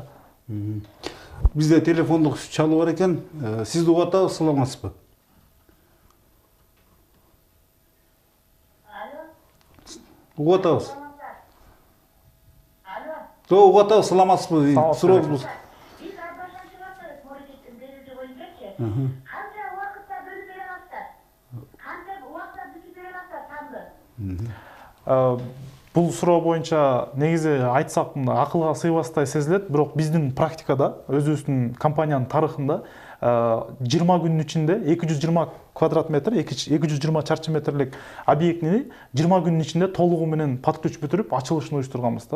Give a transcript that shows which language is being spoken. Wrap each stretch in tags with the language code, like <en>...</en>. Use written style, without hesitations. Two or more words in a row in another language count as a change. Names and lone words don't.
<ky>Бизде телефондук чалуу бар экен. Сизди угуп атабыз, саламатсызбы? Угуп атабыз. Угуп атабыз, саламатсызбы? Сурообуз.</ky> <uz>Qancha vaqtda bilib berasizlar? Qancha vaqtda bitib berasizlar tamды?</uz> <ky>Бул суроо боюнча негизи айтсак акылга сыйбастай сезилет, бирок биздин практикада өзүбүздүн компаниянын тарыхында 20 күнүн ичинде 220 квадрат метр, 220 чарчы метрлик объектини 20 күнүн ичинде толугу менен подключ бүтүрүп ачылышын уюштурганбыз да.</ky>